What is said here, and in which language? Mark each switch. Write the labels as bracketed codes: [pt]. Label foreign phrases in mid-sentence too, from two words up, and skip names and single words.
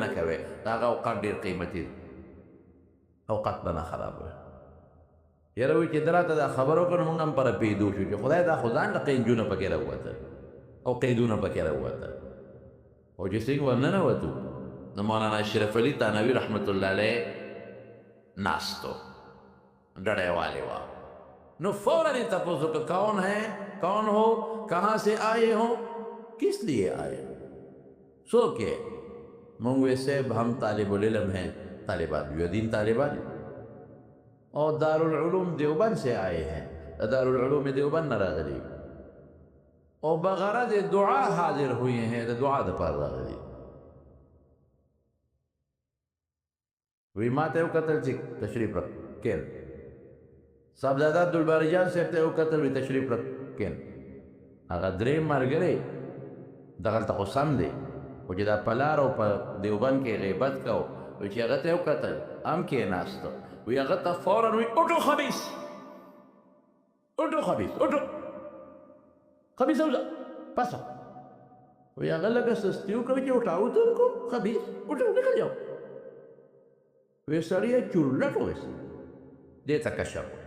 [ps] نه کوې د هغه اوقات ډېر قیمتي دي اوقات به نه خرابوي یاره وایي چې ده راته دا خبره وکړه نو موږ هم پره پوهېدو شو چې خدای دا خو ځان له قیدونه پکې راووتل او قیدونه پکې راووتل او چې څنګه ورننوتو نو مولانا اشرف علي تانوي رحمت الله علیه ناستو ڈڑے والے وا نو فوراً تپوس وکړه [ur] کون ہے کون ہو کہاں سے آئے ہو کس لیے آئے ہو [ps] څوک یې موږ وی صاحب [ur] ہم طالب العلم ہیں [ps] طالبان یو دین طالبان [ur] اور دارالعلوم دیوبند سے آئے ہیں [ps] دارالعلوم دیوبند نہ راغلی [ur] اور بغرض دعا حاضر ہوئے ہیں تو [ps] دعا د پاره راغلي وی ما ته وکتل چې تشریف کین صاحبزاده عبدالباری جان صاحب ته وکتل وی تشریف کین هغه درې ملګري دغلته خو سم دی خو چې دا په لار او په دیوبند کې غیبت کو وی چې هغه ته وکتل هم کېناستو وی هغه ته فورا وی [ur] اټو خبیث اټو خبیث اټو خبیث [ps] اوزه پاسه وی هغه لږه سستي وکړه چې اټاو ته کو خبیث [ur] اټو نکل جاو [ps] وی سړی یې چورلټ وویست دې ته کشف